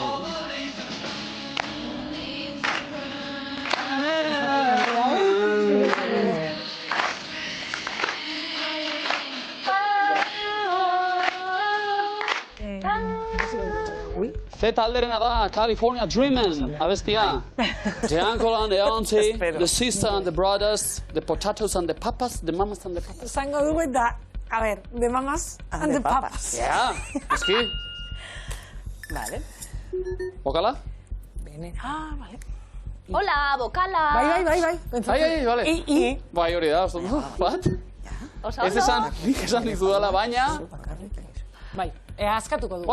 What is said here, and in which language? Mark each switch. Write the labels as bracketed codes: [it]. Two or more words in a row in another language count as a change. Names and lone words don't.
[eu] Ze talderena da California Dreamin', abestia. [en] The uncle and the auntie, the sister and the brothers, the potatoes and the papas, the mamas and the papas. [eu] Esango dugu eta, [es] a ver, de mamas and the papas. [eu] Ja, eski. Vale. Bokala? Bene. Ah, vale. Hola, bokala. Bai. Ai, vale. I. Bai, hori da, bat? Oso Ez esan, nik esan dizudala, baina... Bai, askatuko dugu.